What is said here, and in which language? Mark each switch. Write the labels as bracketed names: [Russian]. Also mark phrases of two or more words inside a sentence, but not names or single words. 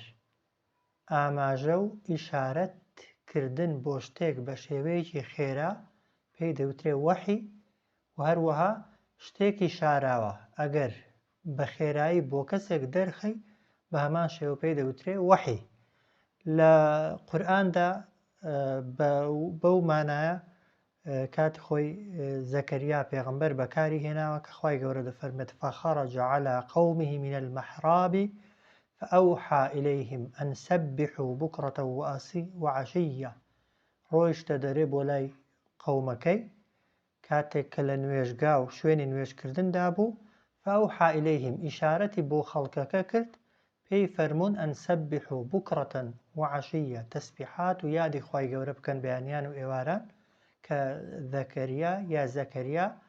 [Central Kurdish] ئاماژە و ئیشارەتکردن بۆ شتێک بە شێوەیەکی خێرا پێی دەوترێ وحی و هەروەها شتێکی شاراوە ئەگەر بە خێرایی بۆ کەسێک دەرخەی بە هەمان شێوە پێی دەوترێ وحی. لە قورئاندا بەو مانایە کاتی خۆی زەکەریا پێغەمبەر بەکاری هێناوە کە خوای گەورە دەفەرمێت [Arabic] فخرج على قومه من المحراب فأوحى إليهم أن سبحوا بكرة وعشية. [Central Kurdish] ڕۆیشتە دەرێ بۆ لای قەومەکەی کاتێک کە لە نوێژگا و شوێنی نوێژکردندا بوو [Arabic] فأوحى إليهم [Central Kurdish] ئیشارەتی بۆ خەڵکەکە کرد پێی فەرموون [Arabic] ئەن سەبحوا بكرة وعشية [Central Kurdish] تەسبیحات و یادی خوای گەورە بکەن بەیانیان و ئێواران کە زەکەریا یا زەکەریا